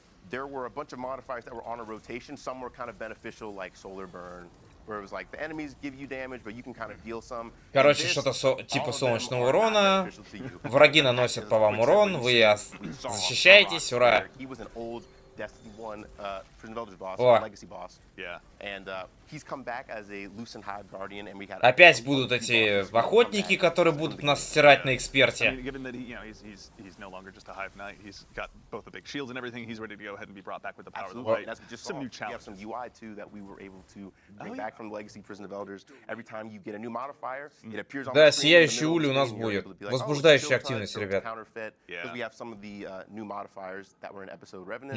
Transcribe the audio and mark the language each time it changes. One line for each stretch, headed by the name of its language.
English: There were a bunch of modifiers that were on a rotation. Some were kind of beneficial, like solar burn, where it was like the enemies give you damage, but you can kind of deal some.
Russian: Короче, что-то типа солнечного урона. Враги наносят по вам урон, вы защищаетесь, ура.
English: Destiny 1 Prison Elders boss, Legacy boss. Yeah. And he's come back as a Lucent Hive Guardian, and we got.
Russian: Опять будут эти охотники, которые будут нас стирать на эксперте.
English: Given that he's no longer just a Hive Knight, he's got both the big shields and everything. He's ready to go ahead and be brought back with the power of the light. Some new challenges. We have some UI too that we were able to bring back from the Legacy Prison of Elders. Every time you get a new modifier, it appears on the screen.
Russian: Да, сияющий улей у нас будет. Возбуждающая активность, ребят.
English: We have some of the new modifiers that were in episode Revenant.